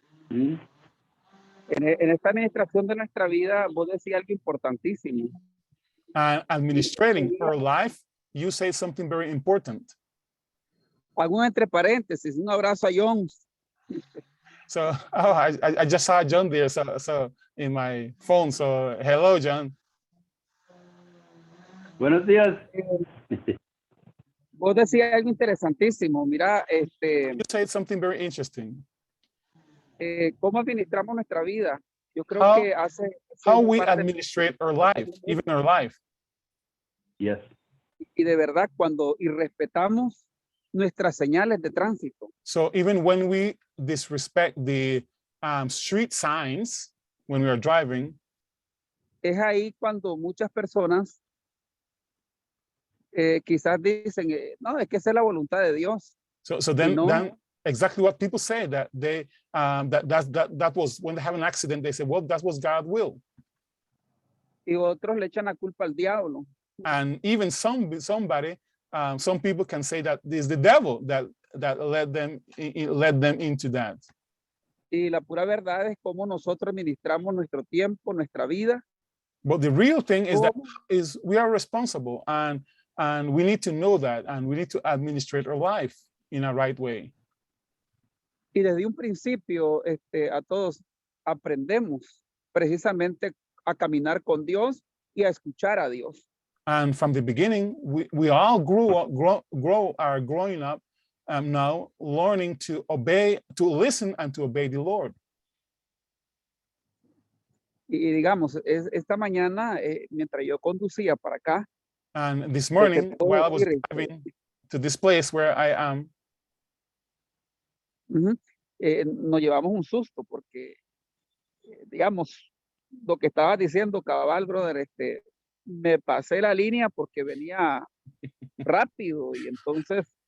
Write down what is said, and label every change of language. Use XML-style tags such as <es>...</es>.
<es>En esta administración de nuestra vida, vos decís algo importantísimo.</es> <en>Administrating our life, you say something very important.</en> <es>Hago entre paréntesis, un abrazo a John.</es> <en>So, I just saw John there, so in my phone. So, hello, John.</en> <es>Buenos días. Vos decías algo interesantísimo. Mira,</es> <en>You said something very interesting.</en> <es>¿Cómo administramos nuestra vida? Yo creo que</es> <en>how we administrate our life, even our life. Yes.</en> <es>Y de verdad, cuando irrespetamos nuestras señales de tránsito.</es> <en>So even when we disrespect the street signs when we are driving,</en> <es>es ahí cuando muchas personas quizás dicen, no, es que esa es la voluntad de Dios.</es> <en>So then,</en> <es>no.</es> <en>then exactly what people say, that they that was when they have an accident, they say, well, that was God's will.</en> <es>Y otros le echan la culpa al diablo.</es> <en>And even somebody, some people can say that it's the devil that led them into that.</en> <es>Y la pura verdad es cómo nosotros administramos nuestro tiempo, nuestra vida.</es> <en>But the real thing is that</en> <es>cómo-</es> <en>we are responsible, and we need to know that, and we need to administrate our life in a right way.</en> <es>Y desde un principio, a todos aprendemos precisamente a caminar con Dios y a escuchar a Dios.</es> <en>And from the beginning, we all are growing up now, learning to obey, to listen, and to obey the Lord.</en> <es>Y digamos, esta mañana, mientras yo conducía para acá,</es> <en>And this morning,</en> <es>puedo</es> <en>while I was</en> <es>decir,</es> <en>driving to this place where I am,</en> <es>nos llevamos un susto porque, digamos, lo que estaba diciendo cabal, brother, me pasé la línea porque venía rápido y entonces</es>